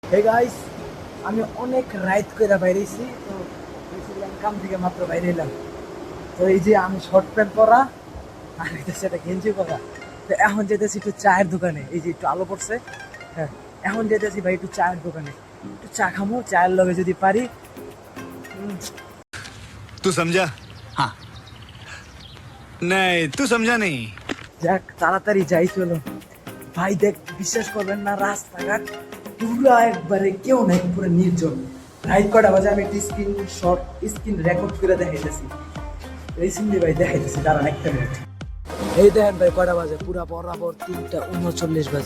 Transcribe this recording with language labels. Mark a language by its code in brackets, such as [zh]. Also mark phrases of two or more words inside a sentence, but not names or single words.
[en] Hey guys, [bn] আমি অনেক রাইড করে বাইরেছি। তো বেসিক্যালি কাম থেকে মাত্র বাইরে এলাম। তো এই যে আমি [en] short pant [bn] পরা আর এটা সেটা গেঞ্জি পরা। তো এখন যেতেছি একটু চায়ের দোকানে, এই যে একটু আলো পড়ছে। হ্যাঁ, এখন যেতেছি ভাই একটু চায়ের দোকানে, একটু চা খামো, চায়ের লগে যদি পারি। [hi] तू समझा? हाँ। नहीं, तू समझा नहीं। [bn] যাক, তাড়াতাড়ি যাই চলো। ভাই দেখ, বিশ্বাস করবেন না, রাস্তাঘাট পুরো একবারে কেউ নাই, পুরো নির্জন। রাইড কটা বাজে আমি একটি [en] screen record [bn] করে দেখাইতেছি। রিসেন্টলি ভাই দেখাইতেছি, দাঁড়ান একটা মিনিট। এই দেখেন ভাই কটা বাজে, পুরা বরাবর 3:39 বাজে।